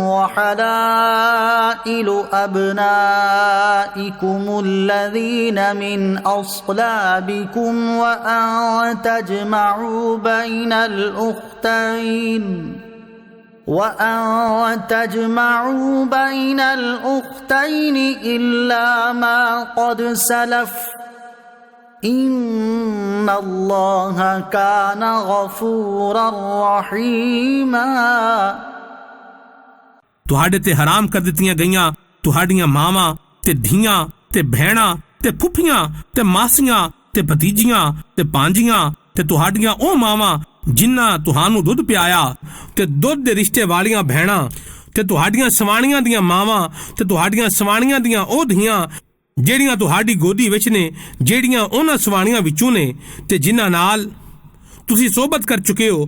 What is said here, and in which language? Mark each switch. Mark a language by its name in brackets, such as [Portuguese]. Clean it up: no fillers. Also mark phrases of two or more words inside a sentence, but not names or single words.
[Arabic] وحلائل أبنائكم الذين من أصلابكم وأن تجمعوا بين الأختين إلا ما قد سلف إن الله كان غفورا رحيما। [Punjabi] ਤੁਹਾਡੇ ਤੇ ਹਰਾਮ ਕਰ ਦਿੱਤੀਆਂ ਗਈਆਂ ਤੁਹਾਡੀਆਂ ਮਾਵਾਂ ਤੇ ਧੀਆਂ ਤੇ ਭੈਣਾਂ ਤੇ ਫੁੱਫੀਆਂ ਤੇ ਮਾਸੀਆਂ ਤੇ ਭਤੀਜੀਆਂ ਤੇ ਭਾਂਜੀਆਂ ਤੇ ਤੁਹਾਡੀਆਂ ਉਹ ਮਾਵਾਂ ਜਿਨ੍ਹਾਂ ਤੁਹਾਨੂੰ ਦੁੱਧ ਪਿਆਇਆ ਤੇ ਦੁੱਧ ਦੇ ਰਿਸ਼ਤੇ ਵਾਲੀਆਂ ਭੈਣਾਂ ਤੇ ਤੁਹਾਡੀਆਂ ਸਵਾਣੀਆਂ ਦੀਆਂ ਮਾਵਾਂ ਤੇ ਤੁਹਾਡੀਆਂ ਸਵਾਣੀਆਂ ਦੀਆਂ ਉਹ ਧੀਆਂ ਜਿਹੜੀਆਂ ਤੁਹਾਡੀ ਗੋਦੀ ਵਿੱਚ ਨੇ ਜਿਹੜੀਆਂ ਉਹਨਾਂ ਸਵਾਣੀਆਂ ਵਿੱਚੋਂ ਨੇ ਤੇ ਜਿਨ੍ਹਾਂ ਨਾਲ ਤੁਸੀਂ ਸੋਬਤ ਕਰ ਚੁੱਕੇ ਹੋ।